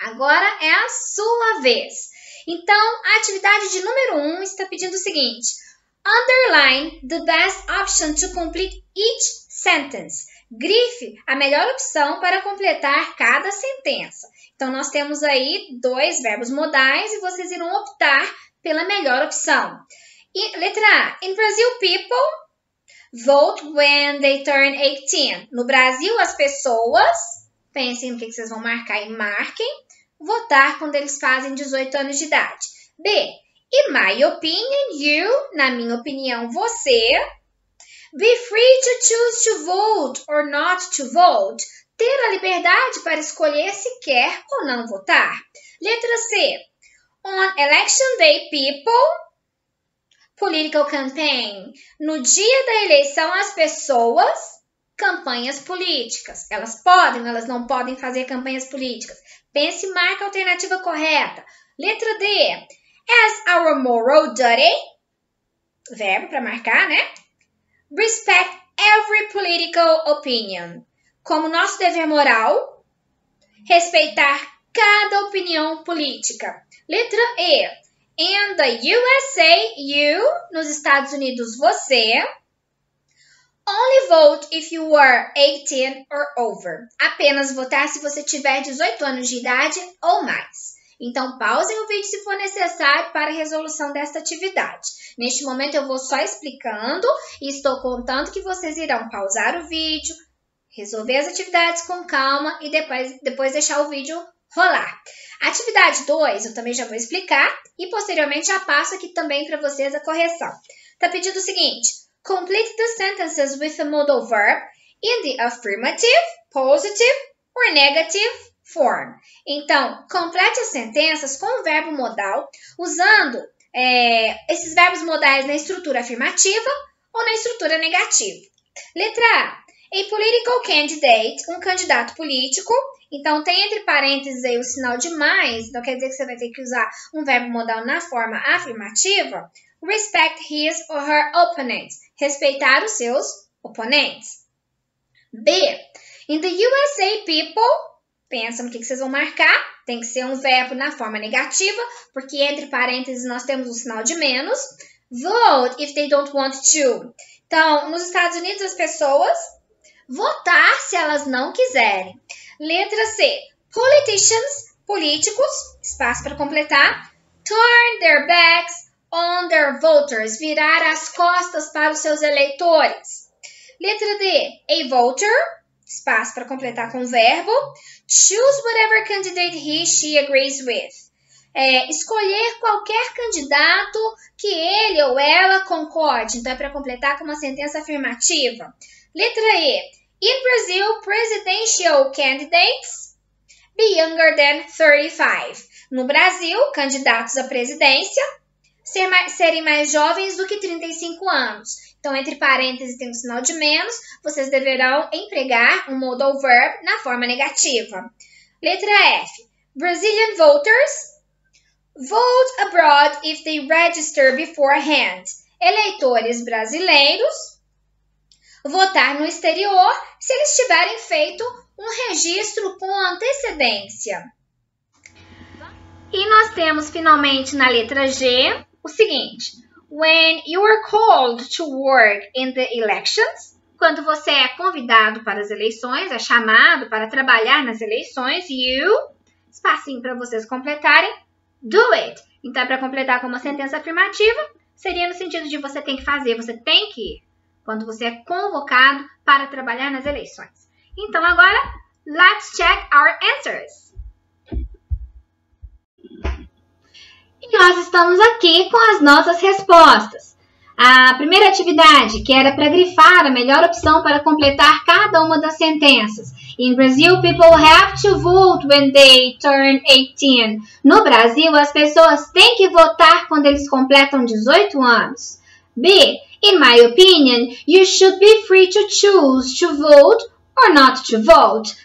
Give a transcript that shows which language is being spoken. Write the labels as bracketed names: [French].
[Portuguese] Agora é a sua vez. Então, a atividade de número 1 está pedindo o seguinte. [English] Underline the best option to complete each sentence. [Portuguese] Grife a melhor opção para completar cada sentença. Então, nós temos aí 2 verbos modais e vocês irão optar pela melhor opção. E, letra A. [English] In Brazil, people vote when they turn 18. [Portuguese] No Brasil, as pessoas, pensem no que vocês vão marcar e marquem, votar quando eles fazem 18 anos de idade. [English] B. In my opinion, you, [Portuguese] na minha opinião, você, [English] be free to choose to vote or not to vote. [Portuguese] Ter a liberdade para escolher se quer ou não votar. Letra C. [English] On election day, people, political campaign. [Portuguese] No dia da eleição, as pessoas, campanhas políticas. Elas podem ou elas não podem fazer campanhas políticas. Pense e marque a alternativa correta. Letra D. [English] As our moral duty, [Portuguese] verbo para marcar, né? [English] Respect every political opinion. [Portuguese] Como nosso dever moral, respeitar cada opinião política. [English] Letra E. In the USA, you, [Portuguese] nos Estados Unidos, você, [English] only vote if you are 18 or over. [Portuguese] Apenas votar se você tiver 18 anos de idade ou mais. Então, pausem o vídeo se for necessário para a resolução desta atividade. Neste momento, eu vou só explicando e estou contando que vocês irão pausar o vídeo, resolver as atividades com calma e depois deixar o vídeo rolar. Atividade 2, eu também já vou explicar e posteriormente já passo aqui também para vocês a correção. Está pedindo o seguinte. [English] Complete the sentences with a modal verb in the affirmative, positive or negative form. [Portuguese] Então, complete as sentenças com o verbo modal usando esses verbos modais na estrutura afirmativa ou na estrutura negativa. Letra A. [English] A political candidate, [Portuguese] um candidato político. Então, tem entre parênteses aí o sinal de mais, então quer dizer que você vai ter que usar um verbo modal na forma afirmativa. [English] Respect his or her opponents, [Portuguese] respeitar os seus oponentes. [English] B. In the USA, people, [Portuguese] pensa no que vocês vão marcar, tem que ser um verbo na forma negativa, porque entre parênteses nós temos um sinal de menos. [English] Vote if they don't want to. [Portuguese] Então, nos Estados Unidos, as pessoas votar se elas não quiserem. Letra C. Politicians, políticos, espaço para completar. [English] Turn their backs on their voters, [Portuguese] virar as costas para os seus eleitores. Letra D. [English] A voter, [Portuguese] espaço para completar com o verbo. [English] Choose whatever candidate he, she agrees with. [Portuguese] Escolher qualquer candidato que ele ou ela concorde. Então, é para completar com uma sentença afirmativa. Letra E. [English] In Brazil, presidential candidates be younger than 35. [Portuguese] No Brasil, candidatos à presidência serem mais jovens do que 35 anos. Então, entre parênteses tem um sinal de menos, vocês deverão empregar um modal verb na forma negativa. Letra F. [English] Brazilian voters vote abroad if they register beforehand. [Portuguese] Eleitores brasileiros votar no exterior se eles tiverem feito um registro com antecedência. E nós temos finalmente na letra G o seguinte. [English] When you are called to work in the elections, [Portuguese] quando você é convidado para as eleições, é chamado para trabalhar nas eleições, you, espacinho para vocês completarem, do it. Então, para completar com uma sentença afirmativa, seria no sentido de você tem que fazer, você tem que ir. Quando você é convocado para trabalhar nas eleições. Então, agora, [English] let's check our answers. [Portuguese] E nós estamos aqui com as nossas respostas. A primeira atividade, que era para grifar a melhor opção para completar cada uma das sentenças. [English] In Brazil, people have to vote when they turn 18. [Portuguese] No Brasil, as pessoas têm que votar quando eles completam 18 anos. B. [English] In my opinion, you should be free to choose to vote or not to vote.